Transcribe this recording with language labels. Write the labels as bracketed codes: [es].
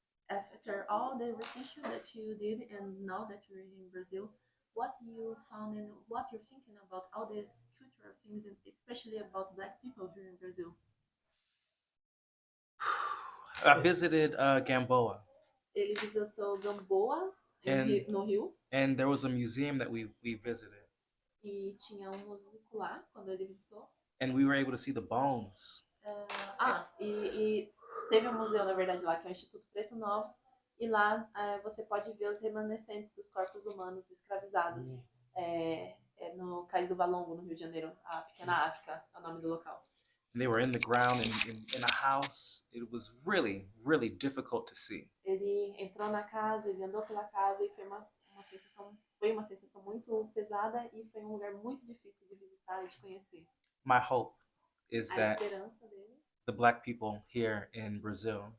[en] After all the research that you did and now that you're in Brazil, what you found and what you're thinking about all these cultural things, and especially about Black people here in Brazil? I visited Gamboa, [pt] Ele visitou Gamboa no Rio [en] and there was a museum that we visited, [pt] e tinha museu lá quando ele visitou. [en] and we were able to see the bones. [pt] E teve um museu, na verdade, lá, que é o Instituto Preto Novos, e lá você pode ver os remanescentes dos corpos humanos escravizados no Cais do Valongo, no Rio de Janeiro, a Pequena África, é o nome do local. [en] And they were in the ground in a house. It was really, really difficult to see. [pt] Ele entrou na casa, ele andou pela casa e foi uma sensação muito pesada e foi um lugar muito difícil de visitar e de conhecer. [en] My hope is [pt] A [en] that [pt] esperança dele [en] the Black people here in Brazil